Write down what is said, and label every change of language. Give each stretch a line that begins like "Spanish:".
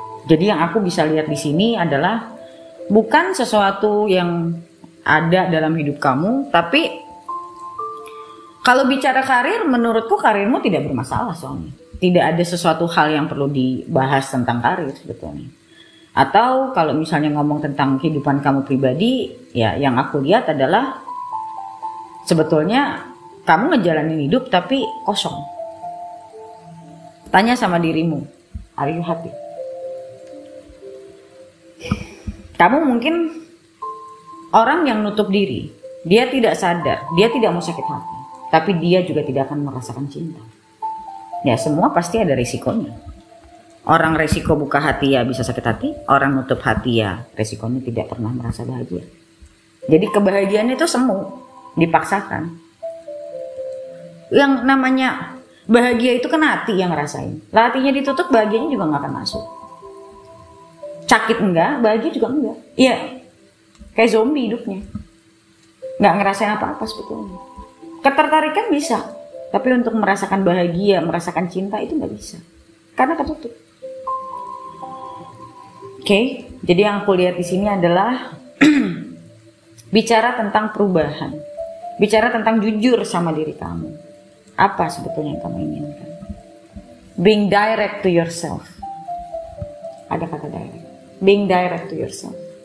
Indonesian: Jadi yang aku bisa lihat di sini adalah bukan sesuatu yang ada dalam hidup kamu, tapi kalau bicara karir, menurutku karirmu tidak bermasalah soalnya. Tidak ada sesuatu hal yang perlu dibahas tentang karir sebetulnya. Atau kalau misalnya ngomong tentang kehidupan kamu pribadi, ya yang aku lihat adalah sebetulnya kamu ngejalanin hidup tapi kosong. Tanya sama dirimu,
English: are you happy?
Indonesian: Kamu mungkin orang yang nutup diri, dia tidak sadar, dia tidak mau sakit hati, tapi dia juga tidak akan merasakan cinta. Ya semua pasti ada risikonya. Orang resiko buka hati ya bisa sakit hati, orang nutup hati ya resikonya tidak pernah merasa bahagia. Jadi kebahagiaan itu semu, dipaksakan. Yang namanya bahagia itu kan hati yang ngerasain. Lah hatinya ditutup, bahagianya juga gak akan masuk. Sakit enggak, bahagia juga enggak. Iya, kayak zombie hidupnya. Gak ngerasain apa-apa sebetulnya. Ketertarikan bisa, tapi untuk merasakan bahagia, merasakan cinta itu gak bisa. Karena ketutup. Oke, jadi yang aku lihat di sini adalah bicara tentang perubahan, bicara tentang jujur sama diri kamu. Apa sebetulnya yang kamu inginkan?
English: Being direct to yourself.
Indonesian: Ada kata direct.
English: Being direct to yourself.